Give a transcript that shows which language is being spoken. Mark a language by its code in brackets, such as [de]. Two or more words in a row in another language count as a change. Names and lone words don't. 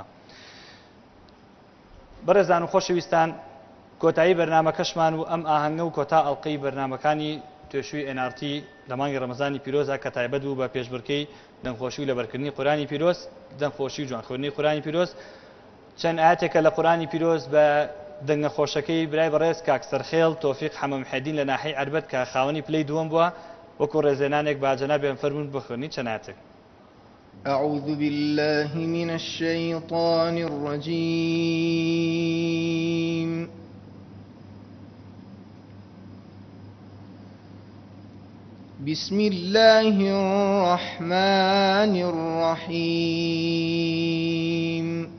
[ckb] بەڕێزان و خۆشەویستان، کۆتایی بەرنامەکەشمان و ئەم ئاهەنگە و کۆتا ئەڵقەی بەرنامەکانی توێشووی NRT لە مانگی ڕەمەزانی پیرۆزە کە تایبەت بوو بە پێشبڕکەی دەنگخۆشی و لەبەرکردنی قورئانی پیرۆز، دەنگخۆشی و جوانخوێندنی قورئانی پیرۆز. چەند ئاەتێکە لە قورئانی پیرۆز بە دەنگە خۆشەکەی برای بەڕێز کاک سەرخێڵ تۆفیق حەمەمحێدین لە ناحەی عەربەت کە خاوەنی پلەی دووەم بووە، وەکو ڕێزێنانێک با جەنابێ فەرموون بخوێنی چەند ئاەتێک. [ar] أعوذ بالله من الشيطان الرجيم. بسم الله الرحمن الرحيم.